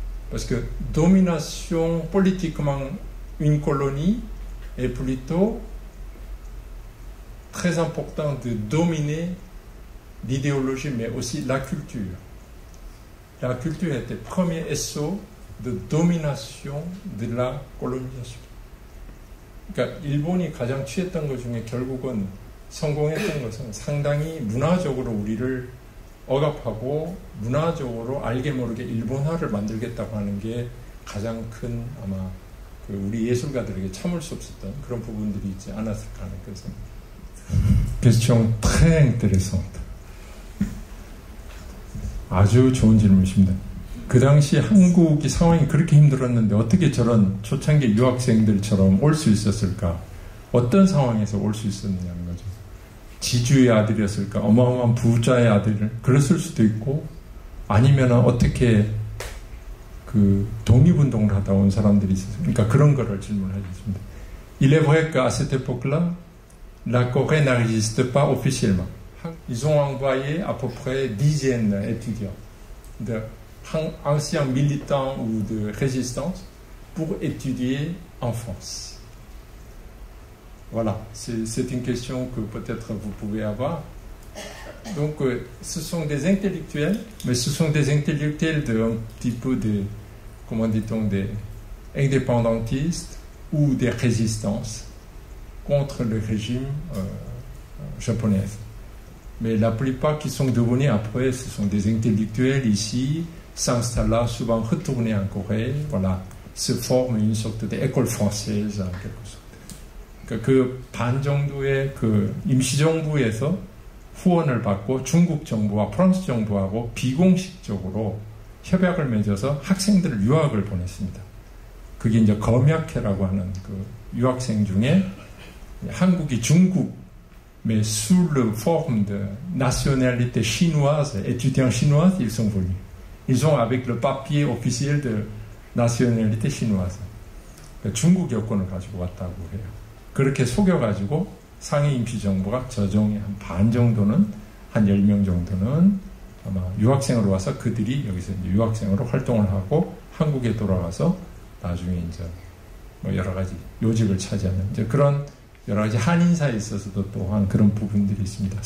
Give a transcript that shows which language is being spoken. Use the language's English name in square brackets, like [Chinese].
[French] Parce que domination politiquement, une colonie est plutôt très important de dominer l'idéologie, mais aussi la culture. La culture était le premier essor de domination de la colonisation. [Korean] 그러니까 일본이 가장 취했던 것 중에 결국은 성공했던 것은 상당히 문화적으로 우리를 억압하고 문화적으로 알게 모르게 일본화를 만들겠다고 하는 게 가장 큰 아마 그 우리 예술가들에게 참을 수 없었던 그런 부분들이 있지 않았을까 하는 그런 생각입니다. [French] Question très intéressante. [Korean] 아주 좋은 질문이십니다. 그 당시 한국이 상황이 그렇게 힘들었는데 어떻게 저런 초창기 유학생들처럼 올 수 있었을까? 어떤 상황에서 올 수 있었느냐는 거죠. 지주의 아들이었을까? 어마어마한 부자의 아들, 그랬을 수도 있고, 아니면 어떻게 그 독립운동을 하다 온 사람들이 있었을까? 그러니까 그런 거를 질문하셨습니다. [French] Il est vrai qu'à cette époque-là, la Corée n'existe pas officiellement. Ils ont envoyé à peu près dizaines d'étudiants, d'anciens militants ou de résistance, pour étudier en France. Voilà, c'est une question que peut-être vous pouvez avoir. Donc, ce sont des intellectuels, mais ce sont des intellectuels d'un petit peu de, comment dit-on, des indépendantistes ou des résistances contre le régime japonais. Mais la plupart qui sont devenus après, ce sont des intellectuels ici, s'installent souvent retournés en Corée, voilà, se forment une sorte d'école française en quelque sorte. [Korean] 그 반 정도의 그 임시정부에서 후원을 받고 중국 정부와 프랑스 정부하고 비공식적으로 협약을 맺어서 학생들을 유학을 보냈습니다. 그게 이제 검약회라고 하는 그 유학생 중에 한국이 중국 [French] mais sous le forme de nationalité chinoise, étudiants chinois, ils sont venus. Ils ont avec le papier officiel de nationalité chinoise. [Korean] 중국 여권을 가지고 왔다고 해요. 그렇게 속여가지고 상해 임시정부가 저 중에 한 반 정도는, 한 10명 정도는 아마 유학생으로 와서 그들이 여기서 이제 유학생으로 활동을 하고 한국에 돌아가서 나중에 이제 뭐 여러 가지 요직을 차지하는 이제 그런 여러 가지 한인사에 있어서도 또한 그런 부분들이 있습니다.